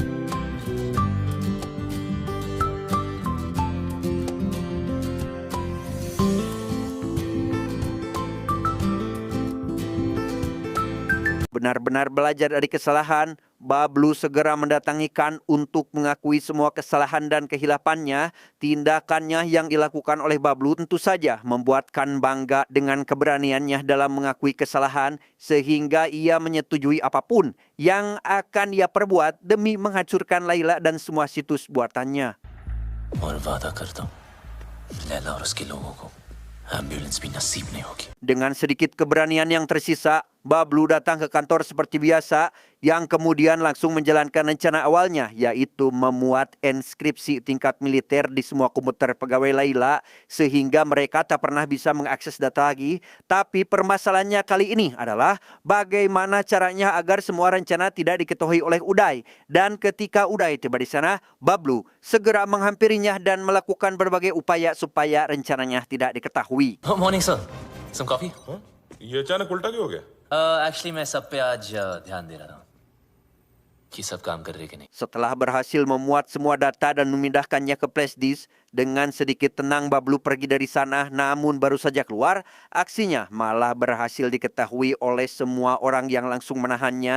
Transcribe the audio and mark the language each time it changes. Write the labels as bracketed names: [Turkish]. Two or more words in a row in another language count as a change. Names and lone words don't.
[Indonesian] Benar-benar belajar dari kesalahan, Bablu segera mendatangi Khan untuk mengakui semua kesalahan dan kehilafannya. Tindakannya yang dilakukan oleh Bablu tentu saja membuat Khan bangga dengan keberaniannya dalam mengakui kesalahan, sehingga ia menyetujui apapun yang akan ia perbuat demi menghancurkan Laila dan semua situs buatannya. [Hindi] और वादा करता हूँ लैला और उसके लोगों को एम्बुलेंस भी नसीब नहीं होगी. [Indonesian] Dengan sedikit keberanian yang tersisa, Bablu datang ke kantor seperti biasa yang kemudian langsung menjalankan rencana awalnya, yaitu memuat enskripsi tingkat militer di semua komputer pegawai Laila sehingga mereka tak pernah bisa mengakses data lagi. Tapi permasalahannya kali ini adalah bagaimana caranya agar semua rencana tidak diketahui oleh Uday. Dan ketika Uday tiba di sana, Bablu segera menghampirinya dan melakukan berbagai upaya supaya rencananya tidak diketahui. [English] Morning sir, some coffee? [Hindi] ये अचानक उल्टा क्यों हो गया? एक्चुअली मैं सब पे आज ध्यान दे रहा था. कि सब काम कर रहे कि नहीं. [Indonesian] Setelah berhasil memuat semua data dan memindahkannya ke flash disk, dengan sedikit tenang Bablu pergi dari sana, namun baru saja keluar, aksinya malah berhasil diketahui oleh semua orang yang langsung menahannya.